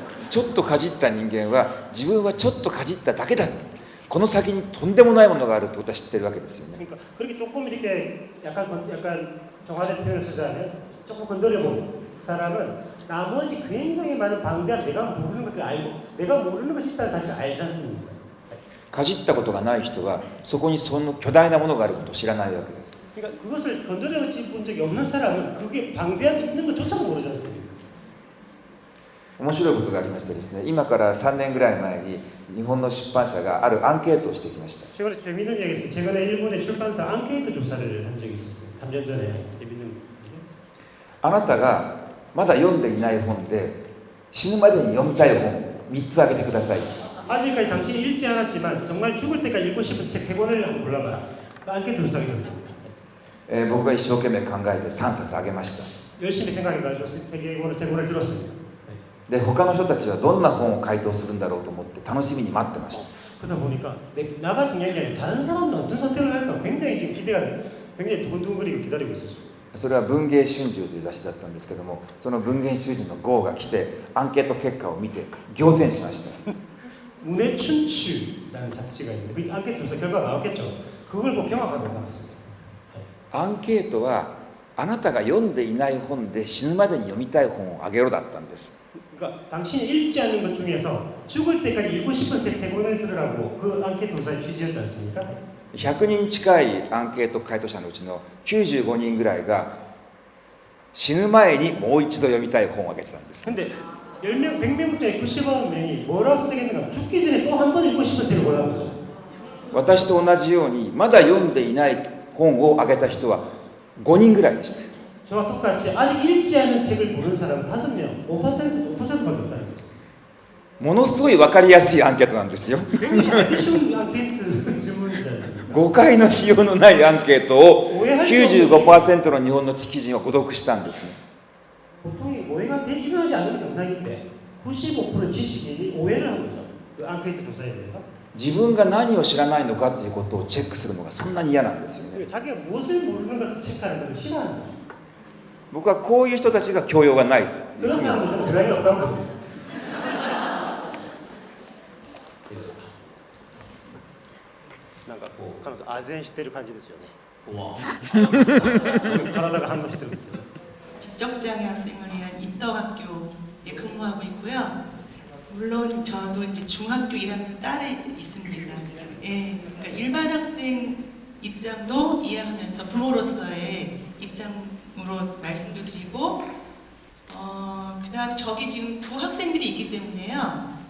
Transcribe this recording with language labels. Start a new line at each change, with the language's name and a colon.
Japanese: ちょっとかじった人間は自分はちょっとかじっただけだ、この先にとんでもないものがあるってことは知ってるわけですよね。
Korean: 그러니까 그렇게 조금 이렇게 약간 정화된 표현을 쓰자면 조금 건드려보는 사람은 나머지 굉장히 많은 방대한 내가 모르는 것을 알고 내가 모르는 것이 있다는 사실을 알지 않습니까?
Japanese: かじったことがない人はそこにその巨大なものがあることを知らないわけです。
Korean: 그러니까 그것을 건드려 본 적이 없는 사람은 그게 방대한 게 있는 것조차도 모르지 않습니까?
Japanese: 面白いことがありましてですね、今から3年ぐらい前に日本の出版社があるアンケートをしてきました。
Korean: 최근에 재밌는 이야기가 있어요. 최근에 일본의 출판사 앙케이트 조사를 한 적이 있었어요. 3년 전에 재밌는.
Japanese: あなたがまだ読んでいない本で死ぬまでに読みたい本3つ挙げてください。
Korean: 아직까지 당신이 읽지 않았지만 정말 죽을 때까지 읽고 싶은 책 3권을 한번 골라봐라. 그 앙케이트 조사가 있었습니다.
Japanese: 僕が一生懸命考えて3冊挙げました。
Korean: 열심히 생각해가지고 3권을 들었습니다.
Japanese: で他の人たちはどんな本を回答するんだろうと思って楽しみに待ってました。
Korean: 그러다 보니까 나가 중요한 게 아니라 다른 사람은 어떤 선택을 할까 굉장히 지금 기대가 굉장히 두근두근거리고 기다리고 있었어요.
Japanese: それは文藝春秋という雑誌だったんですけども、その文藝春秋の号が来てアンケート結果を見て仰天しました。
Korean: 문의 춘추라는 잡지가 있는데 그 앙케이트 조사 결과가 나왔겠죠. 그걸 보고 경악하고 나왔습니다.
Japanese: アンケートはあなたが読んでいない本で死ぬまでに読みたい本をあげろだったんです。
Korean: 그러니까 당신이 읽지 않는 것 중에서 죽을 때까지 읽고 싶은 책 3권을 들으라고 그 앙케이트 조사의 취지였지 않습니까?
Japanese: 100人近いアンケート回答者のうちの95人ぐらいが死ぬ前にもう一度読みたい本をあげてたんです。
Korean: 근데 10명, 100명 중에 99명이 뭐라고 선택했는가? 죽기 전에 또 한 번 읽고 싶은 책을 골라본 거죠.
Japanese: 私と同じようにまだ読んでいない本をあげた人は5人ぐらいでした。
Korean: 저와 똑같이 아직 읽지 않은 책을 보는 사람은 5명, 5%밖에 없다는 거죠.
Japanese: ものすごい分かりやすいアンケートなんですよ。
Korean: 굉장히 알기 쉬운 앙케이트 질문이지 않습니까?
Japanese: 誤解のしようのないアンケートを 95% の日本の知識人は誤読したんですね。
Korean: 보통 오해가 일어나지 않는 게 정상인데 95% 지식인이 오해를 한 거죠. 그 앙케이트 조사에 대해서.
Japanese: 自分が何を知らないのかっていうことをチェックするのがそんなに嫌なんですよね。
Korean: 자기가 무엇을 모르는 것을 체크하는 것을 싫어하는 거죠.
Japanese: 僕はこういう人たちが教養がないと。
Korean: 그런 사람은 좀 대단히 없다고 봅니다. 뭔가 아zenしてる感じですよね. 와. 가라다가 한 번씩 들어있어요. 지적장애 학생을 위한 인덕학교에 근무하고 있고요. 물론 저도 이제 중학교 1학년 딸이 있습니다. 예, 그러니까 일반 학생 입장도 이해하면서 부모로서의 입장으로 말씀도 드리고, 그다음 저기 지금 두 학생들이 있기 때문에요.